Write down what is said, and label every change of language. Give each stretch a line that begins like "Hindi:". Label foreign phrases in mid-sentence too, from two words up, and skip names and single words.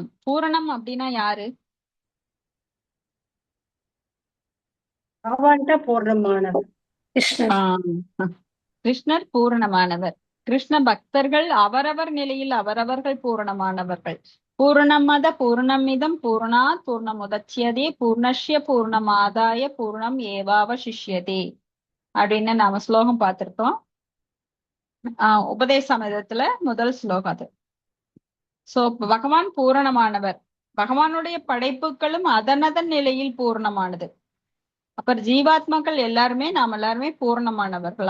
Tamil: பூரணம் அப்படின்னா யாரு? பூர்ணமானவர் கிருஷ்ணர் பூரணமானவர். கிருஷ்ண பக்தர்கள் அவரவர் நிலையில் அவரவர்கள் பூரணமானவர்கள்.
Sanskrit: पूर्णमदः पूर्णमिदं पूर्णात् पूर्णमुदच्यते पूर्णस्य पूर्णमादाय पूर्णम् एवावशिष्यते
Tamil: அப்படின்னு நாம ஸ்லோகம் பார்த்திருக்கோம். உபதேசமிதத்துல முதல் ஸ்லோகம் அது. சோ பகவான் பூரணமானவர். பகவானுடைய படைப்புகளும் அதனதன் நிலையில் பூர்ணமானது. அப்புறம் ஜீவாத்மாக்கள் நாம எல்லாருமே பூர்ணமானவர்கள்.